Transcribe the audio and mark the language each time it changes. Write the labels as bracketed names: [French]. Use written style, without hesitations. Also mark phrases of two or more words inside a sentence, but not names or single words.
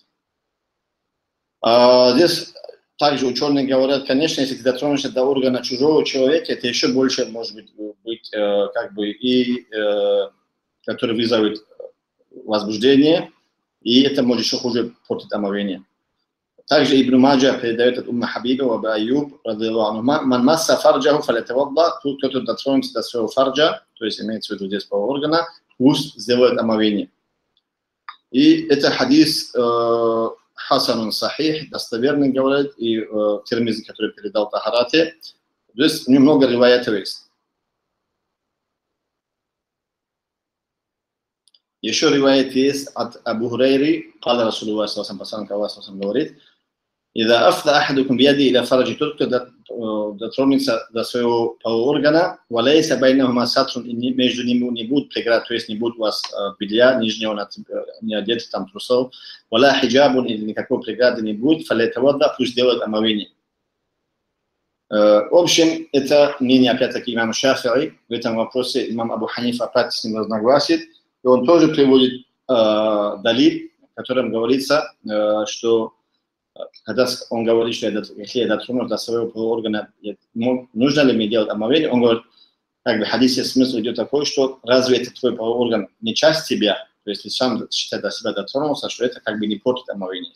[Russian] Здесь также ученые говорят, конечно, если ты дотронешься до органа чужого человека, это еще больше может быть как бы и который вызовет возбуждение, и это может еще хуже портить омовение. Также Ибн Маджа передает от Умма Хабиба ва Абу Айюб [Arabic] رضي الله عنهما من مس فرجه فليتوضأ, [Russian] кто дотронется до своего фарджа, то есть имеется в виду здесь полового органа, пусть сделает омовение. И это хадис [Arabic] حسن صحيح, [Russian] достоверный, говорит, и Тирмизи, который передал Тахарате. Здесь немного риваятов есть. Еще риваят есть от Абу Хурайри, [Arabic] قال رسول الله صلى الله عليه وسلم, [Russian] посланник Аллаха говорит: [Arabic] «إذا أفضى أحدكم بيده إلى فرجه», [Russian] тот, кто дотронется до своего полового органа, [Arabic] وليس بينهما ستر, [Russian] и между ними не будет преград, то есть не будет у вас белья нижнего, не одетых там трусов, [Arabic] ولا حجاب, [Russian] или никакой преграды не будет, фалятавадда, пусть делает омовение. В общем, это мнение опять-таки имама Шафи'i. В этом вопросе имам Абу Ханиф опять с ним разногласит. И он тоже приводит далиль, в котором говорится, что когда он говорит, что если я дотронусь до своего полового органа, нужно ли мне делать омовение, он говорит, как бы в хадисе смысл идет такой, что разве это твой половой орган не часть тебя, то есть ты сам считаешь до себя дотронулся, что это как бы не портит омовение.